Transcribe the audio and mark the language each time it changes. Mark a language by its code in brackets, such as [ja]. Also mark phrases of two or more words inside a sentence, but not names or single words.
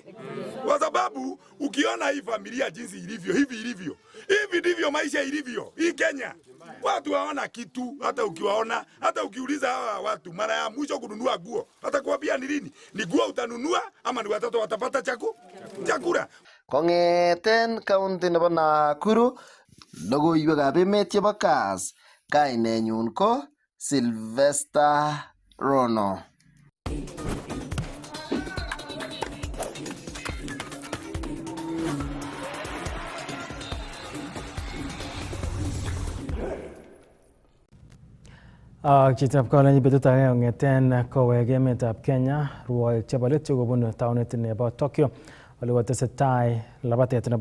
[sw] Kwa sababu ukiona hii familia jinsi ilivyo, hivi ndivyo maisha ilivyo. Hii Kenya watu waona kitu, hata ukiwaona, hata ukiuliza hawa watu mara ya mwisho kununua nguo, hata kuambia ni lini, ni nguo utanunua ama ni watoto watapata chakula. [kln] Kongeten kaunti nebo Nakuru, logoiwekab emet chebo Kass, kainenyun ko Sylvester Rono. Chitab kolenji betut age kong'eten kowek emetab Kenya rwoik chebo let kobun taonit nebo Tokyo ole kotesetai labatet nebo